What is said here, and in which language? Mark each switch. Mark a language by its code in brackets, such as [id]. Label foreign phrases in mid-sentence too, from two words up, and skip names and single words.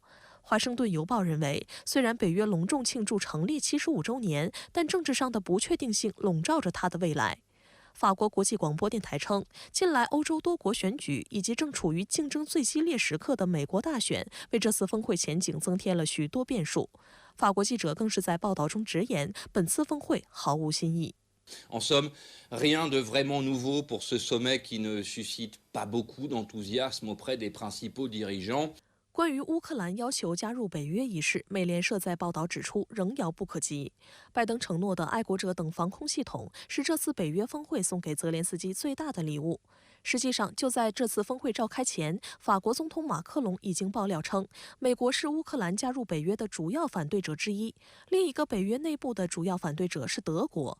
[zh] 华盛顿邮报认为，虽然北约隆重庆祝成立75周年，但政治上的不确定性笼罩着它的未来。法国国际广播电台称，近来欧洲多国选举以及正处于竞争最激烈时刻的美国大选，为这次峰会前景增添了许多变数。法国记者更是在报道中直言，本次峰会毫无新意。 [fr] En somme, rien de vraiment nouveau pour ce sommet qui ne suscite pas beaucoup d'enthousiasme auprès des principaux dirigeants. [zh] 关于乌克兰要求加入北约一事，美联社在报道指出，仍遥不可及。拜登承诺的爱国者等防空系统是这次北约峰会送给泽连斯基最大的礼物。实际上，就在这次峰会召开前，法国总统马克龙已经爆料称，美国是乌克兰加入北约的主要反对者之一，另一个北约内部的主要反对者是德国。